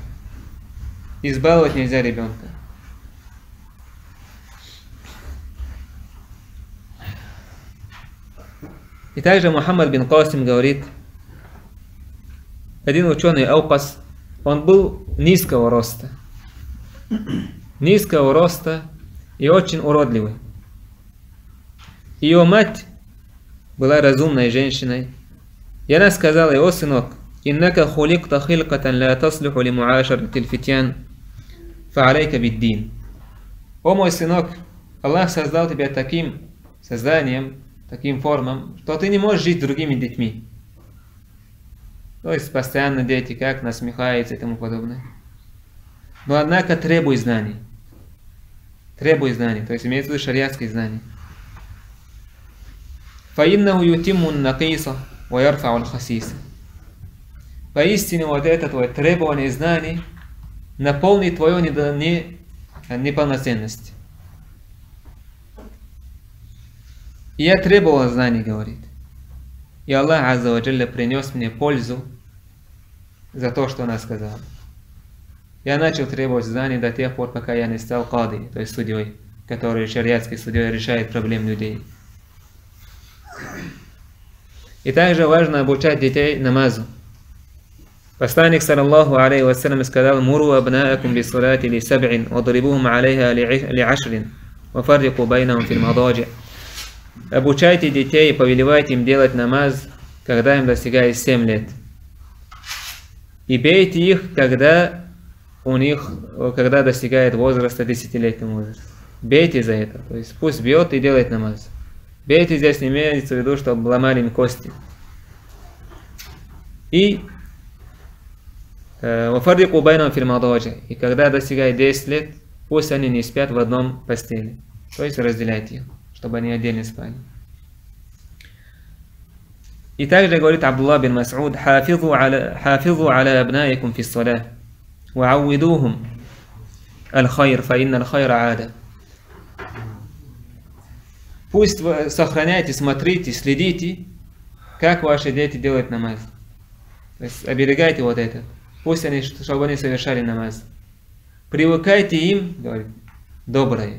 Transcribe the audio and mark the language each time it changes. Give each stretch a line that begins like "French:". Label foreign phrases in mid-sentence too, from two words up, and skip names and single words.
Russian: Избаловать нельзя ребенка. И также Мухаммад бин Касим говорит, один ученый Аукас, он был низкого роста. Низкого роста и очень уродливый. Ее мать была разумной женщиной. И она сказала: «О сынок,
Arabic: إنك خلقت خلقة لا تصلح لمعاشرة الفتيان فعليك بالدين».
Russian: О мой сынок, Аллах создал тебя таким созданием, таким формам, что ты не можешь жить с другими детьми. То есть постоянно дети как насмехаются и тому подобное. Но однако требуй знаний. Требуй знаний, то есть имеется в виду шариатские знания.
Arabic: فَإِنَّهُ يُتِمُّ النَّقِيصَ وَيَرْفَعُ الْخَسِيسَ.
Russian: Поистине вот это твое требование знаний наполнит твою неполноценность. И я требовал знаний, говорит. И
Arabic: الله عز وجل
Russian: принес мне пользу за то, что она сказала. Я начал требовать знаний до тех пор, пока я не стал кади, то есть судьей, который шариатский судьей решает проблемы людей. И также важно обучать детей намазу.
Arabic: Посланник صلى الله عليه وسلم сказал: «مروا أبناءكم بالصلاة لسبع واضربوهم عليها لعشر وفرقوا بينهم في المضاجع».
Russian: Обучайте детей и повелевайте им делать намаз, когда им достигает 7 лет. И бейте их, когда достигает возраста 10-летнего возраста. Бейте за это. То есть пусть бьет и делает намаз. Бейте здесь не имеется в виду, чтобы ломали им кости.
Arabic: И وفرقوا بينهم في المضاجع.
Russian: И когда достигает 10 лет, пусть они не спят в одном постели. То есть разделяйте их, чтобы они отдельно спали. И также говорит
Arabic: Абдуллах бин Мас'уд: «حافظوا على أبنائكم في الصلاة وعودوهم الخير فإن الخير عادة».
Russian: Пусть вы сохраняйте, смотрите, следите, как ваши дети делают намаз. То есть оберегайте вот это. Пусть они, чтобы они совершали намаз. Привыкайте им, говорит, доброе.